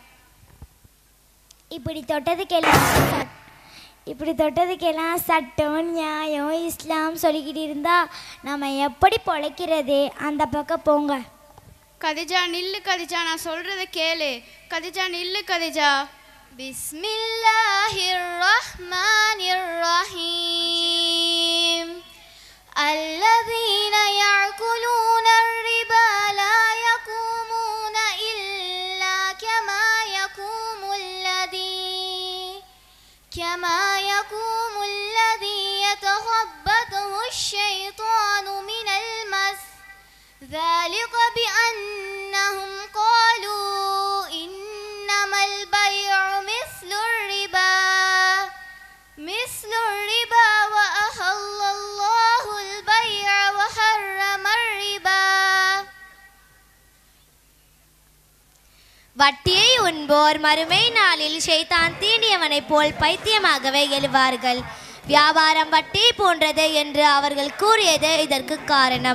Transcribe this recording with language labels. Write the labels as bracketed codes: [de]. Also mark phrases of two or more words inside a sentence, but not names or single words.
[ta] இப்படி தொட்டதுக்கெல்லாம் சட்டம் நியாயம் இஸ்லாம் சொல்லிக்கிட்டு இருந்தா நம்ம எப்படி பொழைக்கிறதே? அந்த பக்கம் போங்க. கதிஜா நில்லு கதிஜா, நான் சொல்கிறத கேளு. கதிஜா நில்லு கதிஜா. [ar] بسم الله الرحمن الرحيم. الذين يأكلون الربا لا يقومون إلا كما يقوم الذي يتخبطه الشيطان من المس ذلك بأنهم قالوا إنما البيع مثل الربا وأحل الله البيع وحرم الربا. [ta] வட்டியை உண்போர் மறுமை நாளில் ஷைத்தான் தீண்டியவனைப் போல் பைத்தியமாகவே எழுவார்கள். வியாபாரம் வட்டி போன்றது என்று அவர்கள் கூறியது இதற்கு காரணம்.